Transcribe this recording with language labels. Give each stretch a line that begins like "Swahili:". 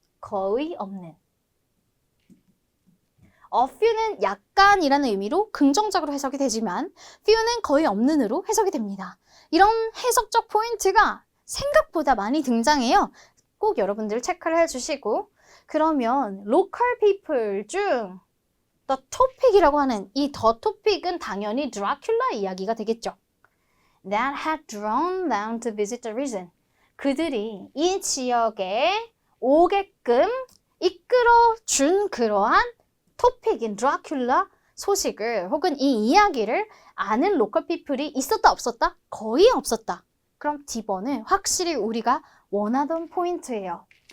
Korean: 거의 없는 a few는 약간이라는 의미로 긍정적으로 해석이 되지만 few는 거의 없는으로 해석이 됩니다. 이런 해석적 포인트가 생각보다 많이 등장해요. 꼭 여러분들 체크를 해주시고 그러면 local people 중 the topic이라고 하는 이 the topic은 당연히 드라큘라 이야기가 되겠죠.
English: That had drawn them to visit the region.
Korean: 그들이 이 지역에 오게끔 이끌어 준 그러한 토픽인 드라큘라 소식을 혹은 이 이야기를 아는 로컬 피플이 있었다 없었다? 거의 없었다. 그럼 D번은 확실히 우리가 원하던 포인트예요.